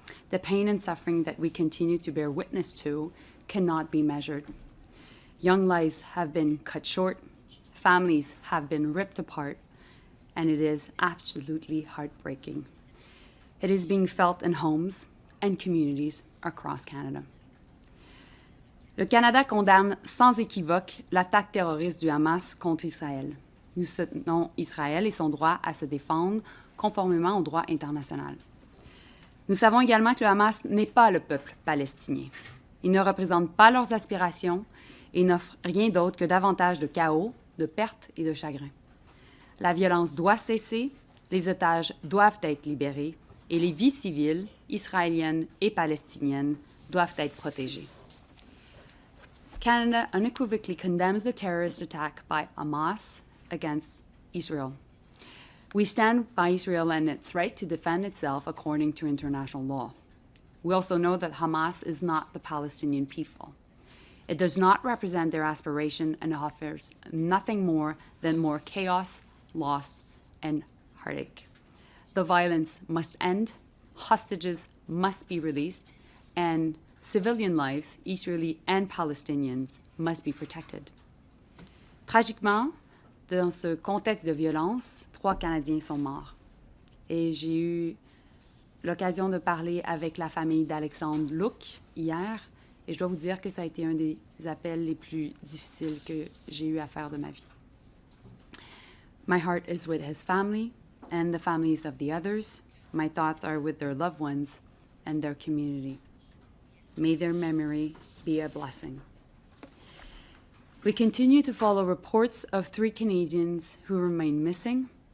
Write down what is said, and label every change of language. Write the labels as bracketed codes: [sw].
[en] The pain and suffering that we continue to bear witness to cannot be measured. Young lives have been cut short, families have been ripped apart, and it is absolutely heartbreaking. It is being felt in homes and communities across Canada. [fr] Le Canada condamne sans équivoque l'attaque terroriste du Hamas contre Israël. Nous soutenons Israël et son droit à se défendre conformément au droit international. Nous savons également que le Hamas n'est pas le peuple palestinien. Il ne représente pas leurs aspirations et n'offre rien d'autre que davantage de chaos, de pertes et de chagrin. La violence doit cesser, les otages doivent être libérés et les vies civiles, israéliennes et palestiniennes, doivent être protégées. [en] Canada unequivocally condemns the terrorist attack by Hamas against Israel. We stand by Israel and its right to defend itself according to international law. We also know that Hamas is not the Palestinian people. It does not represent their aspiration and offers nothing more than more chaos, loss, and heartache. The violence must end, hostages must be released, and civilian lives, Israeli and Palestinians, must be protected. [fr] Tragiquement, dans ce contexte de violence, 3 Canadiens sont morts. Et j'ai eu l'occasion de parler avec la famille d'Alexandre Luc hier, et je dois vous dire que ça a été un des appels les plus difficiles que j'ai eu à faire de ma vie. [en] My heart is with his family and the families of the others. My thoughts are with their loved ones and their community. May their memory be a blessing. We continue to follow reports of 3 Canadians who remain missing.